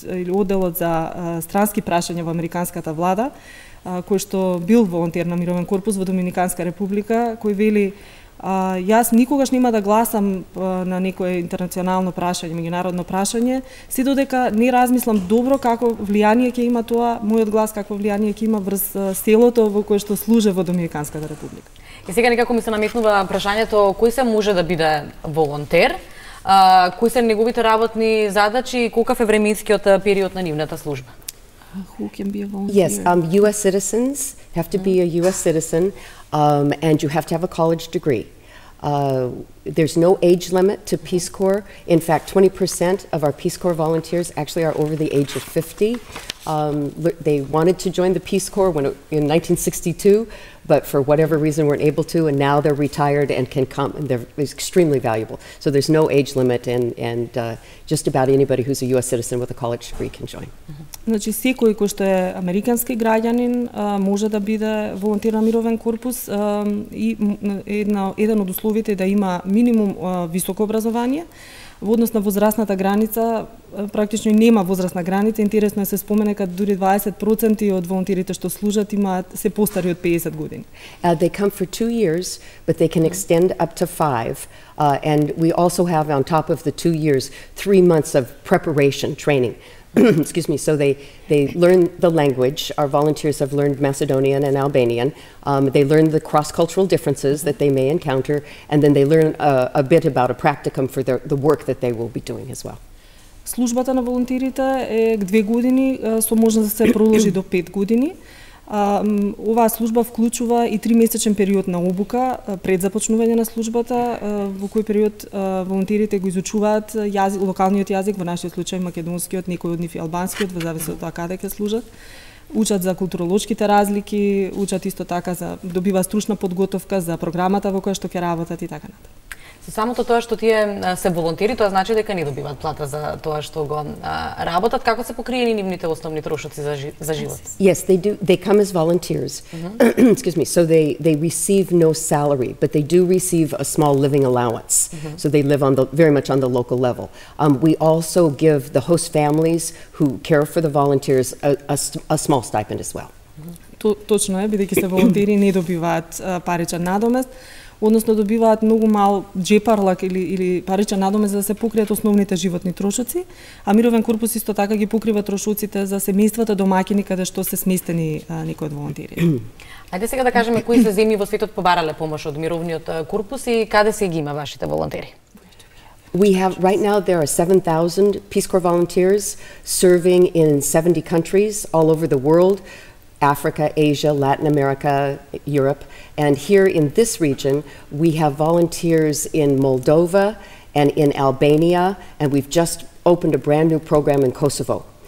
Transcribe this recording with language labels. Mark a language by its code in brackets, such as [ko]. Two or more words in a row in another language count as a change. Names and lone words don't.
[mk] или одделот за странски прашања во американската влада, кој што бил волонтер на Мировен корпус во Доминиканска република, кој вели: јас никогаш нема да гласам на некое интернационално прашање, меѓународно прашање, се додека не размислам добро како влијание ќе има тоа, мојот глас како влијание ќе има врз селото во кое што служе во Доминиканската република. И сега некако ми се наметнува прашањето кој се може да биде волонтер, кои се неговите работни задачи и колкав е временскиот период на нивната служба? [en] Who can be a volunteer? Yes, U.S. citizens have to be a U.S. citizen, and you have to have a college degree. There's no age limit to Peace Corps. In fact, 20% of our Peace Corps volunteers actually are over the age of 50. They wanted to join the Peace Corps in 1962, but for whatever reason weren't able to, and now they're retired and can come, and they're extremely valuable. So there's no age limit, and just about anybody who's a U.S. citizen with a college degree can join. [mk] Значи, секој кој што е американски граѓанин може да биде волонтер на Мировен корпус, и еден од условите е да има минимум високо образование. Во однос на возрастната граница, практично нема возрастна граница. Интересно е се спомене дека дури 20% од волонтерите што служат се постари од 50 години. [en] They come for 2 years, but they can extend up to 5. And we also have, on top of the 2 years, 3 months of preparation, training. Excuse me, so they learn the language. Our volunteers have learned Macedonian and Albanian. They learn the cross-cultural differences that they may encounter, and then they learn a bit about a practicum for the work that they will be doing as well. [mk] Службата на волонтерите е 2 години, со можност да се продолжи до 5 години. Оваа служба вклучува и 3-месечен период на обука пред започнување на службата, во кој период волонтерите го изучуваат локалниот јазик, во нашиот случај македонскиот, некој од нив и албанскиот, во зависи од тоа каде ќе служат. Учат за културолошките разлики, учат исто така добива стручна подготовка за програмата во која што ќе работат и така натаму. Со самото тоа што тие се волонтери, тоа значи дека не добиваат плата за тоа што го работат. Како се покриени нивните основни трошоци за живот? [en] Yes, they do. They come as volunteers. Excuse me. So they receive no salary, but they do receive a small living allowance. So they live very much on the local level. We also give the host families who care for the volunteers a small stipend as well. [mk] Точно е, бидејќи се волонтери не добиваат паричен надомест, односно добиваат многу мал джепарлак или паричен надомест за да се покријат основните животни трошоци, а Мировен корпус исто така ги покрива трошоците за семејствата домаќини каде што се сместени некои од волонтери. Ајде сега да кажеме кои се земји во светот побарале помош од Мировниот корпус и каде се ги има вашите волонтери? [en] We have, right now, there are 7,000 Peace Corps volunteers serving in 70 countries all over the world, Africa, Asia, Latin America, Europe. And here in this region, we have volunteers in Moldova and in Albania, and we've just opened a brand new program in Kosovo.